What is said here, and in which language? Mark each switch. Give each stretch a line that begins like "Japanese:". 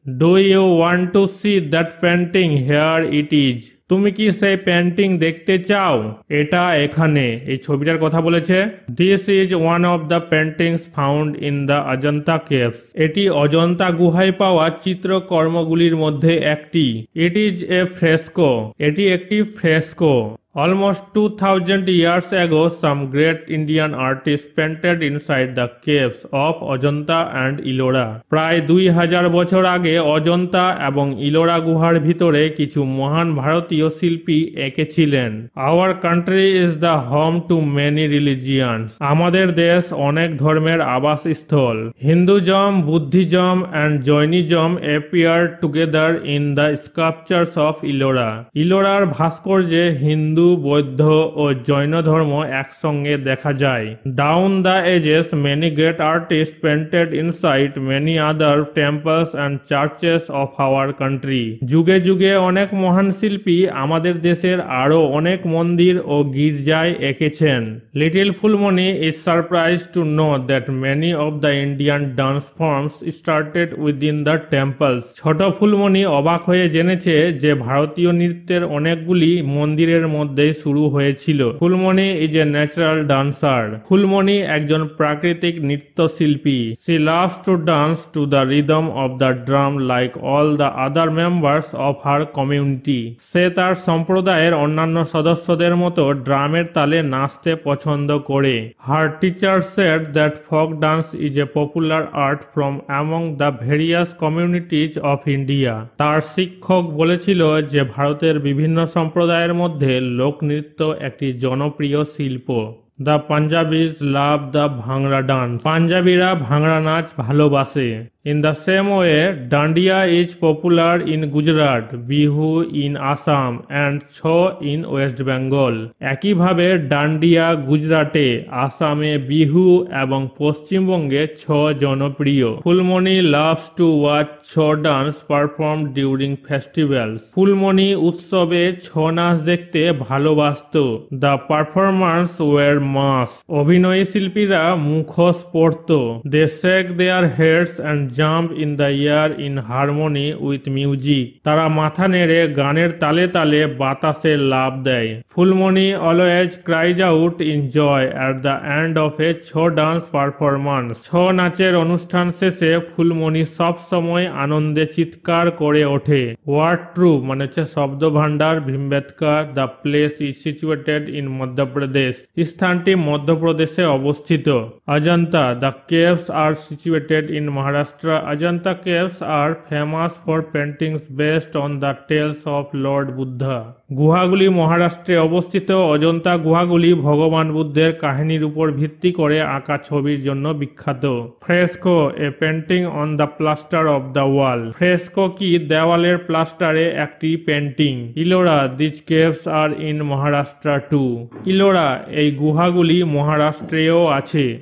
English: do you want to see that painting, here it is,
Bangla: তুমি কি সেই painting দেখতে চাও? এটা এখানে, এই ছবিটার কথা বলেছে।
English: this is one of the paintings found in the Ajanta caves,
Bangla: এটি অজন্তা গুহায় পাওয়া চিত্রকর্মগুলির মধ্যে একটি।
English: it is a fresco,
Bangla: এটি একটি fresco.
English: Almost 2,000 years ago, some great Indian artists painted inside the caves of Ajanta and Ellora.
Bangla: প্রায় 2,000 বছর আগে অজন্তা এবং ইলোরা গুহার ভিতরে কিছু মহান ভারতীয় শিল্পী এঁকেছিলেন।
English: Our country is the home to many religions.
Bangla: আমাদের দেশ অনেক ধর্মের আবাসস্থল।
English: Hinduism, Buddhism and Jainism appear together in the sculptures of Ellora.
Bangla: ইলোরার ভাস্কর্যে হিন্দু, বৌদ্ধ ও জৈন ধর্ম একসঙ্গে দেখা যায়।
English: down the ages many great artist painted inside many other temples and churches of our country,
Bangla: যুগে যুগে অনেক মহান শিল্পী আমাদের দেশের আরো অনেক মন্দির ও গির্জায় এঁকেছেন।
English: little Phulmoni is surprise to know that many of the Indian dance forms started within the temples,
Bangla: ছোট ফুলমণি অবাক হয়ে জেনেছে যে ভারতীয় নৃত্যের অনেকগুলি মন্দিরের মধ্যে মধ্যেই শুরু হয়েছিল।
English: Phulmoni is a natural dancer.
Bangla: Phulmoni একজন প্রাকৃতিক নৃত্যশিল্পী।
English: She loves to dance to the rhythm of the drum like all the other members of her community.
Bangla: সে তার সম্প্রদায়ের অন্যান্য সদস্যদের মতো ড্রামের তালে নাচতে পছন্দ করে।
English: Her teacher said that folk dance is a popular art from among the various communities of India.
Bangla: তার শিক্ষক বলেছিল যে ভারতের বিভিন্ন সম্প্রদায়ের মধ্যে লোকনৃত্য একটি জনপ্রিয় শিল্প।
English: The Punjabis love the Bhangra dance.
Bangla: পাঞ্জাবিরা bhangra নাচ ভালোবাসে।
English: In the same way, Dandiya is popular in Gujarat, Bihu in Assam and Chho in West Bengal.
Bangla: একইভাবে ডান্ডিয়া গুজরাটে, আসামে বিহু এবং পশ্চিমবঙ্গে ছো জনপ্রিয়।
English: Phulmoni loves to watch Chho dance performed during festivals.
Bangla: Phulmoni উৎসবে ছো নাচ দেখতে ভালোবাসত।
English: The performers wear masks.
Bangla: অভিনয়ী শিল্পীরা মুখোশ পরত।
English: They shake their heads and jump in the air in harmony with music.
Bangla: তারা মাথা নেড়ে গানের তালে তালে বাতাসে লাফ দেয়।
English: Phulmoni always cries out in joy at the end of a Chho dance performance.
Bangla: ছো নাচের অনুষ্ঠান শেষে ফুলমণি সব সময় আনন্দে চিৎকার করে ওঠে। Word true মানে হচ্ছে শব্দ ভান্ডার Bhimbetka.
English: The place is situated in Madhya Pradesh.
Bangla: স্থানটি মধ্যপ্রদেশে অবস্থিত।
English: Ajanta The caves are situated in Maharashtra. Ajanta caves are famous for paintings based on the tales of Lord Buddha.
Bangla: গুহাগুলি মহারাষ্ট্রে অবস্থিত। অজন্তা গুহাগুলি ভগবান বুদ্ধের কাহিনীর উপর ভিত্তি করে আঁকা ছবির জন্য বিখ্যাত।
English: Fresco a painting on the plaster of the wall.
Bangla: Fresco কি দেওয়ালের প্লাস্টারে একটি painting.
English: Ellora this caves are in Maharashtra too. Ellora
Bangla: এই গুহাগুলি মহারাষ্ট্রেও আছে।